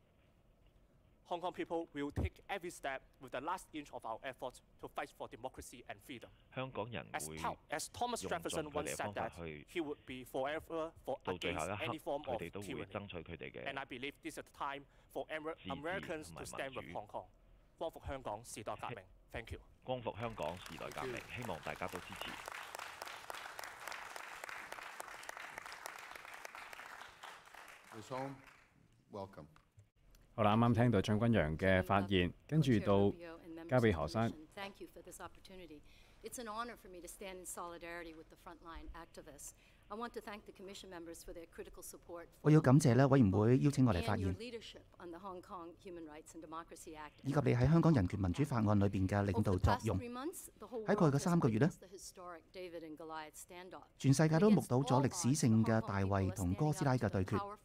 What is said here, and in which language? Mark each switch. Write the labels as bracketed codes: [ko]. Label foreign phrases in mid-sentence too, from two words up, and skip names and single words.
[en] Hong Kong people will take every step with the last inch of our efforts to fight for democracy and freedom. As Thomas Jefferson once said that he would be forever against any form of tyranny. And I believe this is the time for Americans to stand with Hong Kong. [yue] 光復香港時代革命 ， [en] Thank you。 [yue] 光復香港時代革命，希望大家都支持。 [en] Ms. Home, welcome。 [yue] 好啦，啱啱聽到張崑陽嘅發言，跟住到交俾何生。 [en] It's an honor for me to stand in solidarity with the frontline activists. I want to thank the commission members for their critical support. [yue] 我要感謝委員會邀請我嚟發言，以及你喺香港人權民主法案裏邊嘅領導作用。喺過去嘅3個月呢，全世界都目睹咗歷史性嘅大衛同哥斯拉嘅對決。